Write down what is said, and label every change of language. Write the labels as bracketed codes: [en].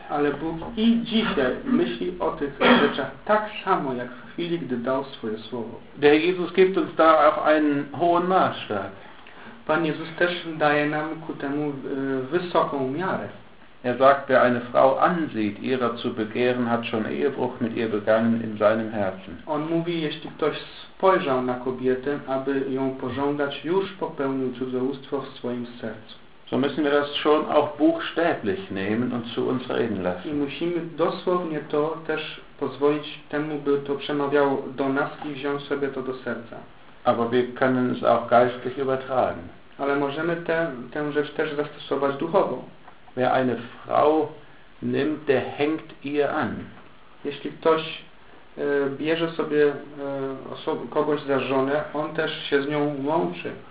[pl] Ale Bóg i dzisiaj myśli o tych rzeczach tak samo, jak w chwili, gdy dał swoje słowo. [de] Der Jesus gibt uns da auch einen hohen Maßstab. [pl] Pan Jezus też daje nam ku temu wysoką miarę. [de] Er sagt, wer eine Frau ansieht, ihrer zu begehren, hat schon Ehebruch mit ihr begangen in seinem Herzen. [pl] On mówi, jeśli ktoś spojrzał na kobietę, aby ją pożądać, już popełnił cudzołóstwo w swoim sercu. [de] So müssen wir das schon auch buchstäblich nehmen und zu uns reden lassen. [pl] I musimy dosłownie to też pozwolić temu, by to przemawiało do nas i wziąć sobie to do serca. [de] Aber wir können es auch geistlich übertragen. [pl] Ale możemy tę rzecz też zastosować duchowo. [de] Wer eine Frau nimmt, der hängt ihr an. [pl] Jeśli ktoś bierze sobie kogoś za żonę, on też się z nią łączy.